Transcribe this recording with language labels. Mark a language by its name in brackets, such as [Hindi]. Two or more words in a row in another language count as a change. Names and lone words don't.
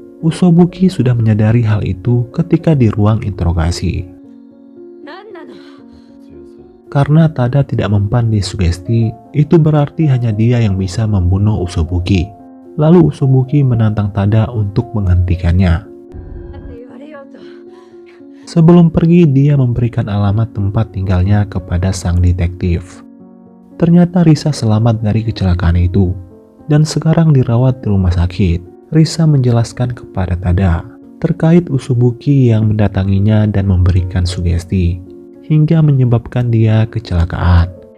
[Indonesian] Usobuki sudah menyadari hal itu ketika di ruang interogasi. [Japanese] 何なの [Indonesian] Karena Tada tidak mempan disugesti, itu berarti hanya dia yang bisa membunuh Usobuki. Lalu Usobuki menantang Tada untuk menghentikannya. [Japanese] なんて言われようと [Indonesian] Sebelum pergi, dia memberikan alamat tempat tinggalnya kepada sang detektif. Ternyata Risa selamat dari kecelakaan itu, dan sekarang dirawat di rumah sakit. Risa menjelaskan kepada Tada terkait Usobuki yang mendatanginya dan memberikan sugesti, hingga menyebabkan dia kecelakaan.